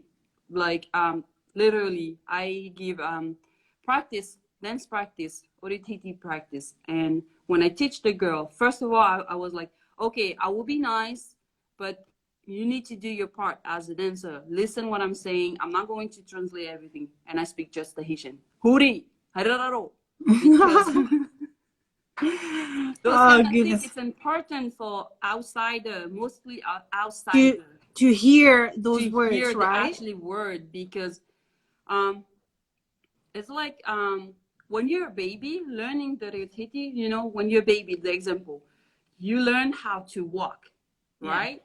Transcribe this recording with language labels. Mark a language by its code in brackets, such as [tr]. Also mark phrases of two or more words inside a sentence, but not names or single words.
[en] Like, literally, I give practice, dance practice, Ori Tahiti practice. And when I teach the girl, first of all, I was like, okay, I will be nice, but you need to do your part as a dancer. Listen what I'm saying. I'm not going to translate everything. And I speak just Tahitian. [ty] Huri, harararo. [en] Because those kind of things, it's important for outsider, mostly outsider. To hear those words, hear right? The actually word, because it's like when you're a baby learning the Reo Tahiti, you know, when you're a baby, the example, you learn how to walk, right?